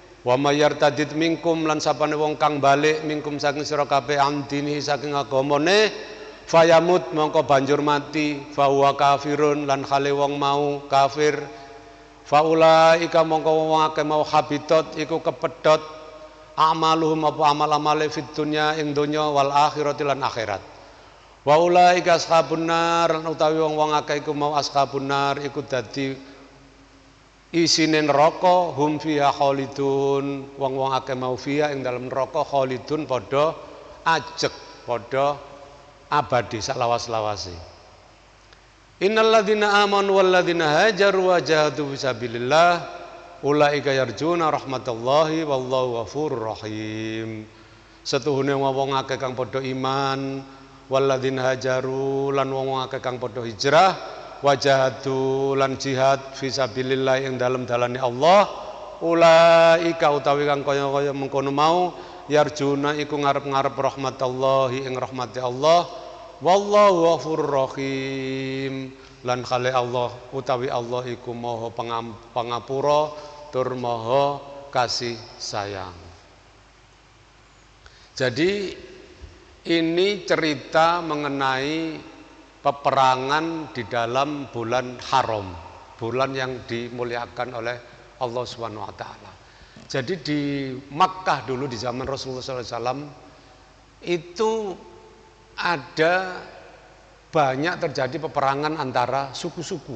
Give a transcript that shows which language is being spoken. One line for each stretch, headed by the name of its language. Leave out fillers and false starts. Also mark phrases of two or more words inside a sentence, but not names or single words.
Arabic: ومن يرتدد منكم
Javanese: lan sapane wong kang balik minkum saking sira kabeh andini saking agamane fayamut mongko banjur mati
Arabic: فهو كافر
Javanese: lan khale wong mau kafir
Arabic: فأولئك
Javanese: mongko wong akeh mau habitat iku kepedhot amaluhum apa amal-amale
Arabic: في الدنيا
Javanese: ing donya
Arabic: والآخرة
Javanese: lan akhirat
Arabic: وأولئك أصحاب النار
Javanese: lan utawi wong akeh iku mau
Arabic: أصحاب النار
Javanese: iku dadi isine neraka
Arabic: هم فيها خالدون
Javanese: wong akeh mau fiha ing dalem neraka khalidun padha ajeg padha abadi salawas-lawase.
Arabic: إن الذين آمنوا والذين هاجروا وجاهدوا في سبيل الله أولئك يرجون رحمت الله والله غفور رحيم.
Javanese: Setuhune wong akeh kang padha iman
Arabic: والذين هاجروا
Javanese: lan wong akeh kang padha hijrah wajahadu lan jihad fisabilillah ing dalem dalane Allah ulaika utawi kang kaya-kaya mengkono mau yarjuna iku ngarep-ngarep rahmatallahi ing rahmati Allah
Arabic: والله غفور رحيم
Javanese: lan khale Allah utawi Allah iku maha pangapura tur maha kasih sayang.
Indonesian: Jadi ini cerita mengenai peperangan di dalam bulan haram, bulan yang dimuliakan oleh Allah Subhanahu wa taala. Jadi di Makkah dulu di zaman Rasulullah SAW itu ada banyak terjadi peperangan antara suku-suku.